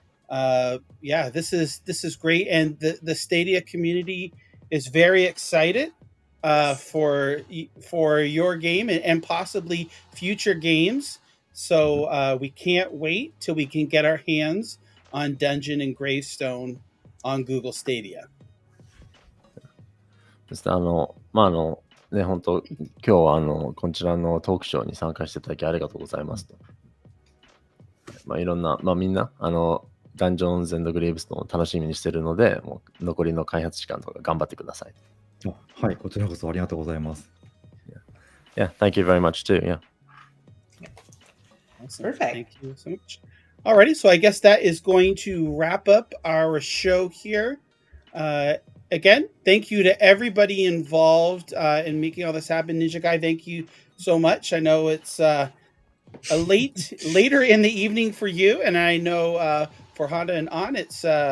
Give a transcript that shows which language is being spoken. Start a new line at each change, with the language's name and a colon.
English: This is great, and the Stadia community is very excited for your game and possibly future games. So we can't wait till we can get our hands on Dungeon and Gravestone on Google Stadia.
Japanese: そしてね、本当今日はこちらのトークショーに参加していただきありがとうございますと。いろんな、みんな、ダンジョンズ&グレイブストンを楽しみにしているので、もう残りの開発時間とか頑張ってください。はい、こちらこそありがとうございます。
English: Yeah, thank you very much too. Yeah. Awesome. Perfect. Thank you so much. Alrighty, so I guess that is going to wrap up our show here. Again, thank you to everybody involved in making all this happen. NinjaGuy, thank you so much. I know it's later in the evening for you, and I know for Honda and On, it's